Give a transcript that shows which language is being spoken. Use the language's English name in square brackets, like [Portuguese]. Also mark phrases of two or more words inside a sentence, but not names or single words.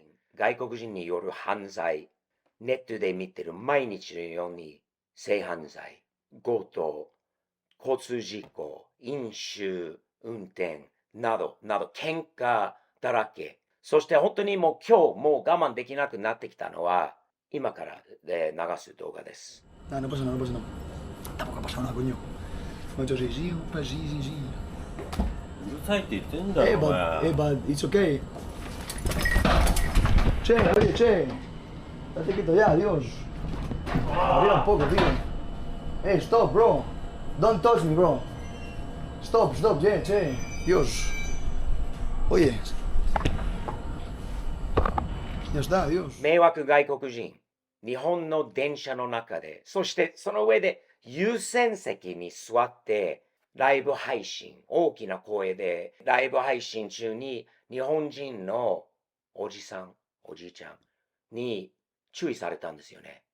[Japanese] 外国人による犯罪、ネットで見てる毎日のように性犯罪、強盗、交通事故、飲酒、運転など喧嘩だらけ。そして本当に今日もう我慢できなくなってきたのは今から流す動画です。 [Spanish] No, no pasa nada, no pasa nada. Tampoco ha pasado nada, coño. Me ha hecho así, sí, sí, sí, sí. [Japanese] うるさいって言ってんだろ、お前。 [English] but it's okay. [Spanish] Che, oye, che. Date quieto ya, Dios. Arriba un poco, tío. [English] Stop, bro. Don't touch me, bro. Stop, [Spanish] che. Dios. Oye. Ya está, Dios. [Japanese] 迷惑外国人、日本の電車の中で、そしてその上で優先席に座ってライブ配信、大きな声でライブ配信中に日本人のおじさん、おじいちゃんに注意されたんですよね。